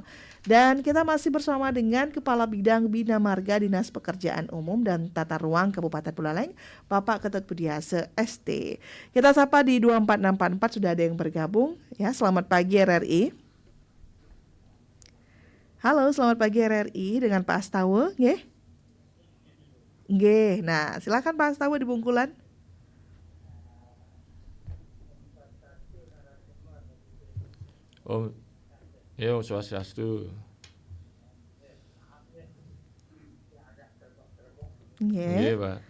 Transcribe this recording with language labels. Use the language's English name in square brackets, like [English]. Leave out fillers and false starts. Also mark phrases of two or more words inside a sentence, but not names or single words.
[Indonesian] Dan kita masih bersama dengan Kepala Bidang Bina Marga Dinas Pekerjaan Umum dan Tata Ruang Kabupaten Buleleng, Bapak Ketut Budiase ST. Kita sapa di 24644 sudah ada yang bergabung ya. Selamat pagi RRI. Halo, selamat pagi RRI dengan Pak Astawa, nggih? Nggih. Nah, silakan Pak Astawa di Bungkulan. Om, ya Om Swastiastu. Nggih. Iya, Pak.